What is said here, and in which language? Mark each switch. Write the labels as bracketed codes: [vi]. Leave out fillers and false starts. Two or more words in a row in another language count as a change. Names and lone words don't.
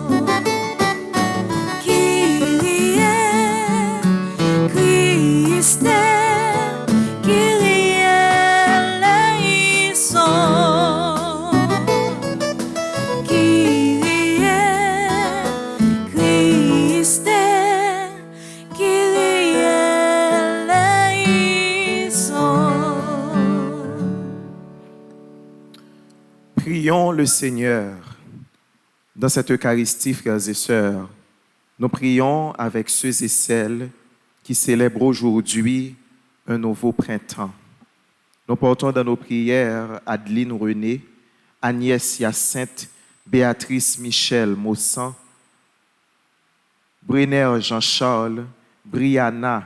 [el] Kyrie, Christe, Kyrie eleison. Kyrie, Christe, Kyrie eleison. [fr] Prions le Seigneur. Dans cette Eucharistie, frères et sœurs, nous prions avec ceux et celles qui célèbrent aujourd'hui un nouveau printemps. Nous portons dans nos prières Adeline René, Agnès Hyacinthe, Béatrice Michel Maussan, Brenner Jean-Charles, Brianna